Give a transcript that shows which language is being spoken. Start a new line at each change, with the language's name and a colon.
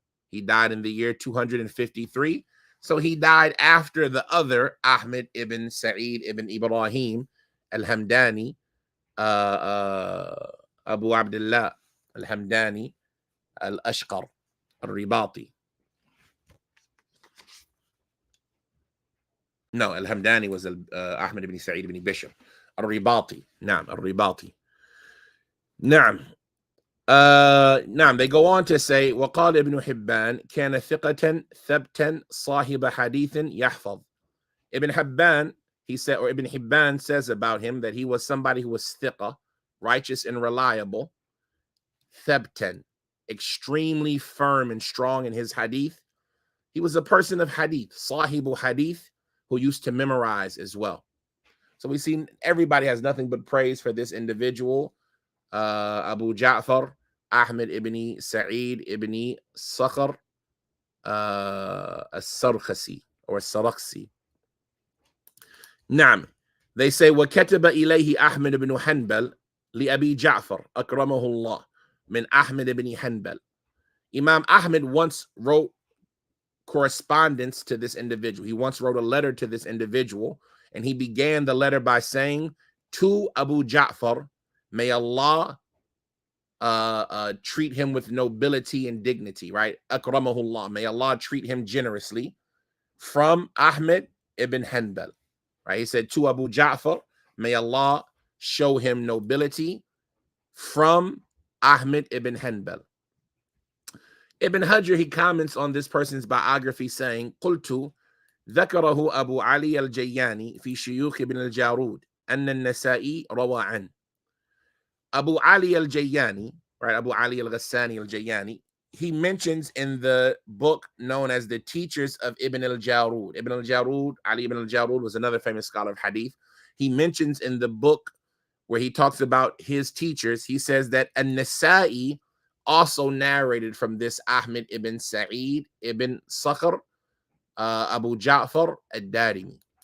English: He died in the year 253. So he died after the other Ahmed ibn Sa'eed ibn Ibrahim al-Hamdani, Abu Abdullah al-Hamdani al-Ashqar al-Ribati. No, Al-Hamdani was Ahmad ibn Sa'eed ibn Bishr. Al-Ribati. Naam, Al-Ribati. Naam.
Arabic: نعم,
English: they go on to say
Arabic: وقال ابن حبان كان ثقة ثبتا صاحب حديث يحفظ.
English: Ibn Hibban, he said, or Ibn Hibban says about him that he was somebody who was thiqa, righteous and reliable, thabtan, extremely firm and strong in his hadith. He was a person of hadith, sahibu hadith, who used to memorize as well. So we see everybody has nothing but praise for this individual, Abu Ja'far, Ahmad ibn Sa'eed ibn Sakhr as-Sarkhasi or as-Sarakhsi.
Arabic: نعم,
English: they say
Arabic: وكتب إليه أحمد بن حنبل لأبي جعفر أكرمه الله من أحمد بن حنبل.
English: Imam Ahmad once wrote correspondence to this individual. He once wrote a letter to this individual, and he began the letter by saying, to Abu Ja'far, may Allah treat him with nobility and dignity, right? Akramahullah, may Allah treat him generously, from Ahmad ibn Hanbal. Right? He said to Abu Ja'far, may Allah show him nobility, from Ahmad ibn Hanbal.
Arabic: Ibn Hajar,
English: he comments on this person's biography saying,
Arabic: قلت ذكره أبو علي الجياني في شيوخ ابن الجارود أن النسائي روى عنه.
English: Abu Ali al-Jayani, right? Abu Ali al-Ghassani al-Jayani, he mentions in the book known as the Teachers of Ibn al-Jarud. Ibn al-Jarud, Ali ibn al-Jarud, was another famous scholar of hadith. He mentions in the book where he talks about his teachers, he says that An-Nasa'i also narrated from this Ahmad ibn Sa'eed ibn Sakhr, Abu Ja'far ad-Darimi.